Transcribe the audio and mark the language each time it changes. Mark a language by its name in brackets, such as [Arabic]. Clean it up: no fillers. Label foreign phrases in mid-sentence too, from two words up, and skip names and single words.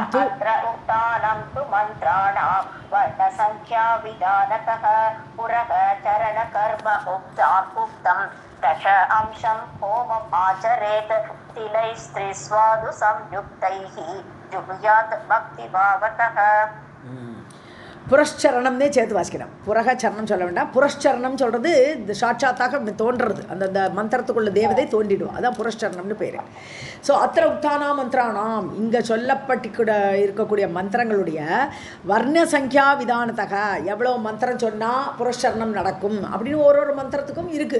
[Sanskrit] तु मन्त्राणां वर्णसङ्ख्याविधानतः पुरः चरणकर्म उक्तं दश अंशं होमम् आचरेत् तिलैस्त्रिस्वादु संयुक्तैः जुहुयात् भक्तिभावतः. [Tamil] புரஷ்சரணம்னே சேர்த்து வாசிக்கணும். புரக சரணம் சொல்ல வேண்டாம், புரஷ்சரணம் சொல்கிறது இந்த சாட்சாத்தாக தோன்றுறது, அந்த மந்திரத்துக்குள்ள தேவதை தோன்றிடும், அதான் புரஷ்சரணம்னு பேர். ஸோ [Sanskrit] अत्र उक्तानां मन्त्राणां, [Tamil] இங்கே சொல்லப்பட்டு இருக்கக்கூடிய மந்திரங்களுடைய [Sanskrit] वर्ण सङ्ख्या विधानतः, [Tamil] எவ்வளோ மந்திரம் சொன்னால் புரஷ்சரணம் நடக்கும் அப்படின்னு ஒரு மந்திரத்துக்கும் இருக்குது.